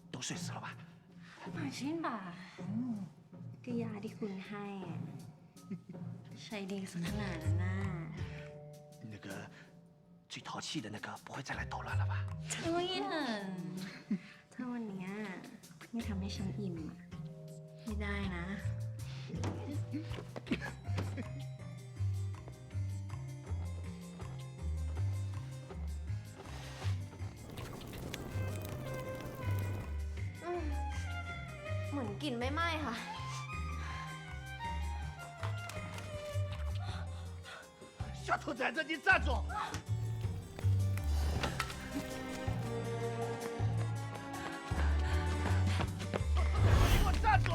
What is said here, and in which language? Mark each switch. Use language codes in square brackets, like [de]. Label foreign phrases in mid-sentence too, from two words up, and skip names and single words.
[zh] 睡死了吧？放心吧， [th] ก็ยาที่คุณให้ใช้ดีสักขนาดนั้นน่ะ [zh] 那个最淘气的那个不会再来捣乱了吧？ [th] ช่วยเถอะถ้าวันเนี้ยไม่ทำให้ฉันอิ่มอะไม่ได้นะเหมือนกลิ่นไม่ไหม้ค่ะ [zh] 小兔崽子，你站住！你给我站住！